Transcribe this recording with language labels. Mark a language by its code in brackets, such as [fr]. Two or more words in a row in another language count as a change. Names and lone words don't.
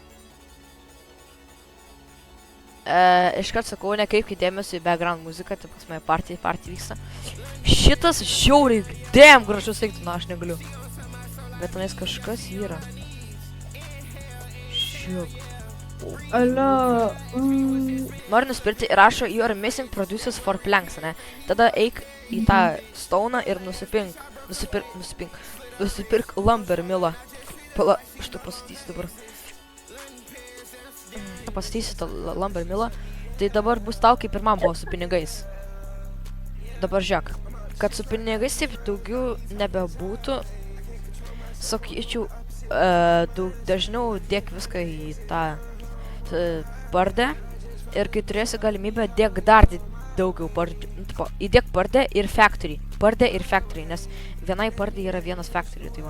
[lt] Iš karto sakau, nekreipkite dėmesio į background muziką, tai pas mane partija vyksta. Šitas žiauriai, damn, gražus eiktų, na, aš negaliu. Bet tenais kažkas yra. Šiuk. Alio. Noriu nusipirkti ir rašo, [en] you are missing producers for planks, [lt] ne? Tada eik į tą stoną ir nusipirk [en] lumber millą. [lt] Pala, aš tu pasakysiu dabar. Pasakysiu tą [en] lumber millą, [lt] tai dabar bus tau kaip ir man buvo su pinigais. Dabar žiūrėk, kad su pinigais taip daugiau nebebūtų, sakyčiau, dažniau dėk viską į tą bardę ir kai turėsi galimybę dėk dar daugiau bardžių, įdėk bardę ir factory, nes vienai bardai yra vienas factory, tai va.